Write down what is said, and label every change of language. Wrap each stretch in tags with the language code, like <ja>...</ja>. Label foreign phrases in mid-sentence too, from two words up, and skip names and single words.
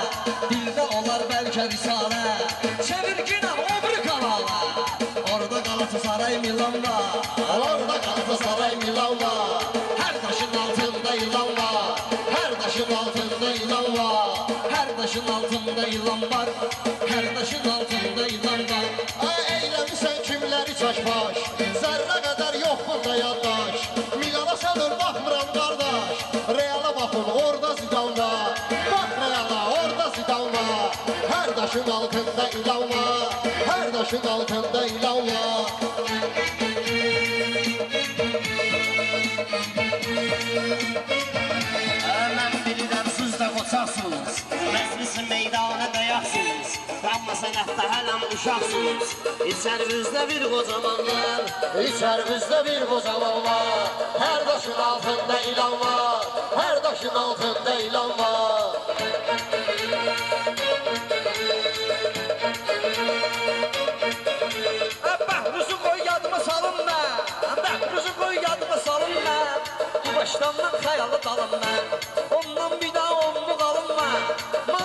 <tr>Dilde olar belki risale, çevir yine öbür kanala. Orada Galatasaray Milan var, Orada Galatasaray Milan var. her taşın altında ilan var. Her taşın altında ilan var. Her taşın altında yılan var, her taşın altında yılan var.</tr> <az>Ay eyləmisən kimləri çaşbaş. Zərrə qədər yox burada yaddaş. Milana sanır baxmıram qardaş. Reala baxın orada Zidan var. Bax Reala orada Zidan var.</az> <tr>Her taşın altında ilan var. Her taşın altında ilan var.</tr> <az>Mən bilirəm siz də qoçaqsınız. Məclisi meydana dayaqsınız. Amma sənətdə hələm uşaqsınız. İçərinizdə bir qocamanlar, İçərimizdə bir qocaman var.</az> <tr>Her taşın altında ilan var. Her taşın altında ilan var.</tr> <az>Bəhruzu qoy yadıma salın mən, bəhruzu qoy yadıma salın mən. Bu başlandan xəyalı dalım mən, ondan bir daha onlu qalım mən.</az>